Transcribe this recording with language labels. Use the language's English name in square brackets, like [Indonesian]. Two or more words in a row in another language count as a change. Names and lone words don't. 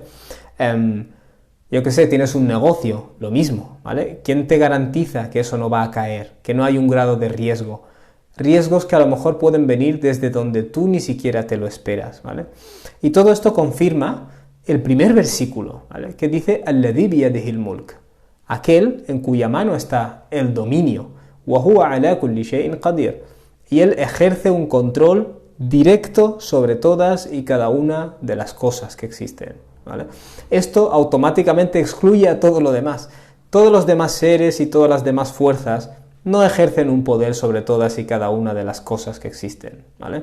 [Spanish] Yo qué sé, tienes un negocio, lo mismo, ¿vale? ¿Quién te garantiza que eso no va a caer? Que no hay un grado de riesgo. Riesgos que a lo mejor pueden venir desde donde tú ni siquiera te lo esperas, ¿vale? Y todo esto confirma el primer versículo, ¿vale? Que dice [Arabic] الذي بيده الملك, [Spanish] aquel en cuya mano está el dominio, [Arabic] و هو على كل شيء قدير, [Spanish] y él ejerce un control directo sobre todas y cada una de las cosas que existen, ¿vale? Esto automáticamente excluye a todo lo demás. Todos los demás seres y todas las demás fuerzas no ejercen un poder sobre todas y cada una de las cosas que existen, ¿vale?